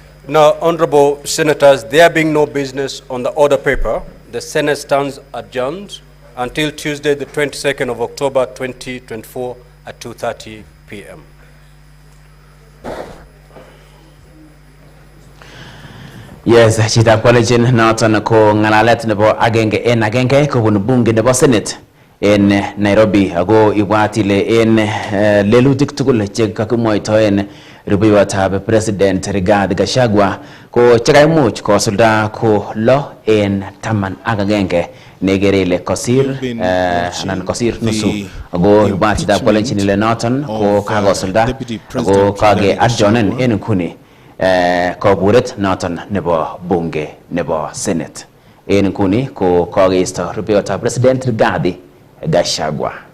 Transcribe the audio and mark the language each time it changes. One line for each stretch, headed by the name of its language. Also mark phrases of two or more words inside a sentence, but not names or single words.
English: Now, honorable senators, there being no business on the order paper, the Senate stands adjourned until Tuesday, the 22nd of October, 2024 at 2:30 p.m.
Kalenjin: Yes, chita kwalejin noton ko ngalalet nebo agenge en agenge kobun bunge nebo Senate en Nairobi ago ibwatile en lelutik tugul che kakimwoitoen rubeiwotab President Rigathi Gachagua ko chekaimuch kosulda ko lo en 11 negere ile kosir anan kosir nusu ago ibwatitab kwalejin ile noton ko kakosulda ago kage adjournen en kuni koburet noton nebo bunge nebo Senate en kuni ko kageisto rubeiwotab President Rigathi Gachagua.